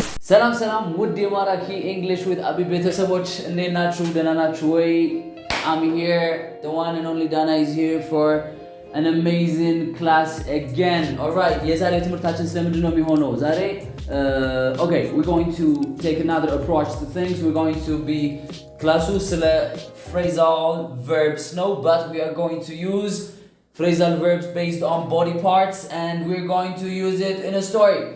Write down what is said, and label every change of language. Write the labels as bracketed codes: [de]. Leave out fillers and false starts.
[am] ሰላም ሰላም ውድ የማራኪ English with አቢ ቤተሰቦች እንዴት ናችሁ? ደህና ናችሁ ወይ? [en] I'm here, the one and only Dana is here for an amazing class again. [am] Alright, የዛሬ ትምህርታችን ስለምንድን ነው የሚሆነው? ዛሬ [en] okay, we're going to take another approach to things. We're going to be [am] ክላሱ ስለ [en] phrasal verbs no, but we are going to use phrasal verbs based on body parts and we're going to use it in a story.